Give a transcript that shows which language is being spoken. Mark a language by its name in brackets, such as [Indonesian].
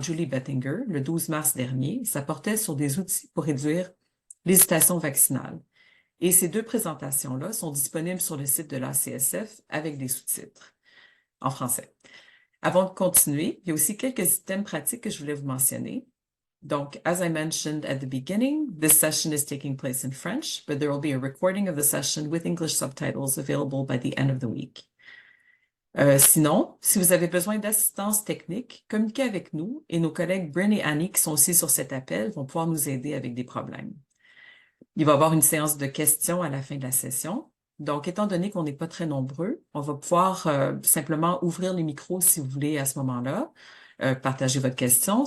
[French] Julie Bettinger le 12 mars dernier. Ça portait sur des outils pour réduire l'hésitation vaccinale. Et ces 2 présentations-là sont disponibles sur le site de l'ACSF avec des sous-titres en français. Avant de continuer, il y a aussi quelques items pratiques que je voulais vous mentionner. [English] Donc, as I mentioned at the beginning, this session is taking place in French, but there will be a recording of the session with English subtitles available by the end of the week. [French] Sinon, si vous avez besoin d'assistance technique, communiquez avec nous et nos collègues Bryn et Annie qui sont aussi sur cet appel vont pouvoir nous aider avec des problèmes. Il va y avoir une séance de questions à la fin de la session. Donc, étant donné qu'on n'est pas très nombreux, on va pouvoir simplement ouvrir les micros si vous voulez à ce moment-là, partager votre question.